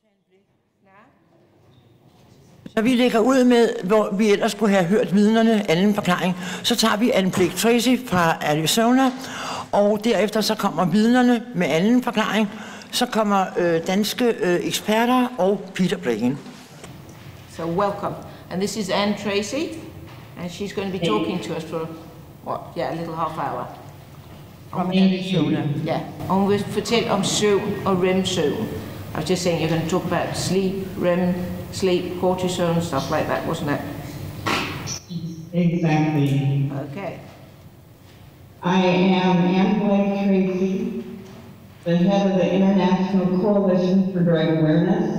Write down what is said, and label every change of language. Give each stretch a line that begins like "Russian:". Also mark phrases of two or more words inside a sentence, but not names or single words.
Danish: Så vi lægger ud med, hvor vi ellers skulle have hørt vidnerne, anden forklaring. Så tager vi Anne Blake Tracy fra Arizona, og derefter så kommer vidnerne med anden forklaring. Så kommer danske eksperter og Peter Blaine.
English: So welcome. And this is Anne Tracy, and she's going to be talking to us for, what, a little half hour. From Arizona. Yeah.
Danish: Og hun vil fortælle om søvn og REM-søvn.
English: I was just saying you're going to talk about sleep, REM, sleep, cortisone, stuff like that, wasn't it? Exactly. Okay. I am Anne Blake Tracy, the head of the International Coalition for Drug Awareness.